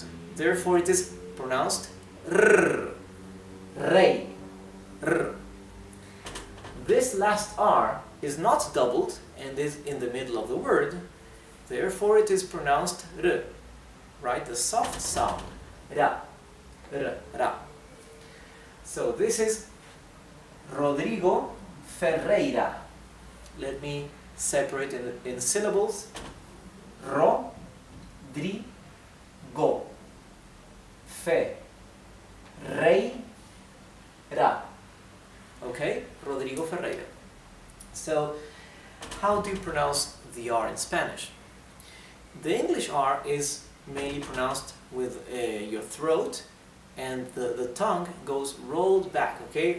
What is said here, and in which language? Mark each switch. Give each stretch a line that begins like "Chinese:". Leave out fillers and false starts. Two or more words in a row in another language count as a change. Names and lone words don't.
English: Therefore it is pronounced R, rei, R. This last R is not doubled and is in the middle of the word. Therefore it is pronounced R, right? The soft sound, ra. R, ra. So this is Rodrigo Ferreira. Let me separate in syllables. Ro, dri, go. Fe, rei, ra. Okay, Rodrigo Ferreira. So, how do you pronounce the R in Spanish? The English R is mainly pronounced with your throat, and the tongue goes rolled back, okay?